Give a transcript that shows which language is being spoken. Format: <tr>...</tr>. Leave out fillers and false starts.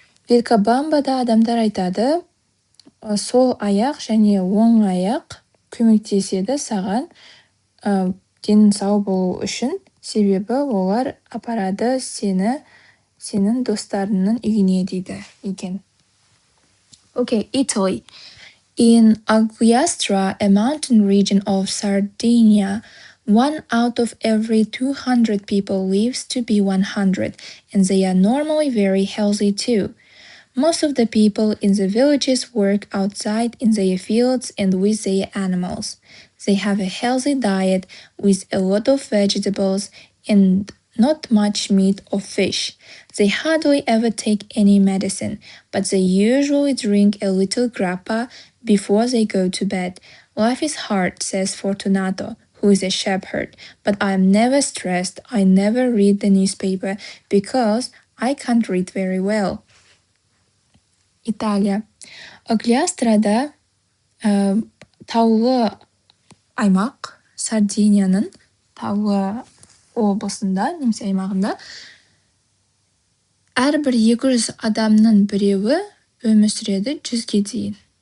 <kk>Вилкобамбада адамдар айтады, сол аяқ және оң аяқ көмектеседі саған денің сау болу үшін, себебі олар апарады сенің достарының үйіне дейді екен.</kk> <en>Okay, Italy. In Agliastra, a mountain region of Sardinia, 1 out of every 200 people lives to be 100, and they are normally very healthy too. Most of the people in the villages work outside in their fields and with their animals. They have a healthy diet with a lot of vegetables and not much meat or fish. They hardly ever take any medicine, but they usually drink a little grappa before they go to bed. Life is hard, says Fortunato, who is a shepherd, but I am never stressed. I never read the newspaper because I can't read very well.</en> <kk>Италия. Аглиастрада таулы аймақ, Сардинияның таулы облысында, немесе аймағында, әрбір 200 адамның біреуі өмір сүреді 100-ге дейін.</kk>